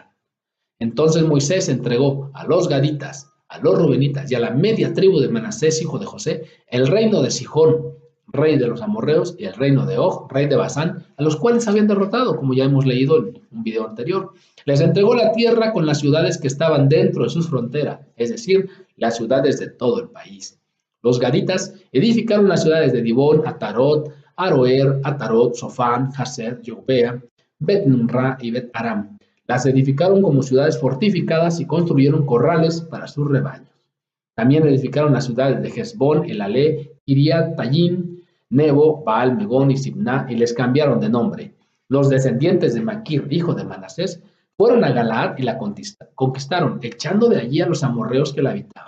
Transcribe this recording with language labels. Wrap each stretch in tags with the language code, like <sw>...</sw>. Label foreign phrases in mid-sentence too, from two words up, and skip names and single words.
<es>Entonces Moisés entregó a los gaditas, a los rubenitas y a la media tribu de Manasés, hijo de José, el reino de Sihón, rey de los amorreos, y el reino de Og, rey de Basán, a los cuales habían derrotado, como ya hemos leído en un video anterior. Les entregó la tierra con las ciudades que estaban dentro de sus fronteras, es decir, las ciudades de todo el país. Los gaditas edificaron las ciudades de Dibón, Atarot, Aroer, Atarot, Sofán, Haser, Jobea, Bet-Nimra y Bet-Aram. Las edificaron como ciudades fortificadas y construyeron corrales para sus rebaños. También edificaron las ciudades de Hezbón, Elalé, Kiriat, Tayín, Nebo, Baal, Megón y Sibná, y les cambiaron de nombre. Los descendientes de Maquir, hijo de Manasés, fueron a Galaad y la conquistaron, echando de allí a los amorreos que la habitaban.</es>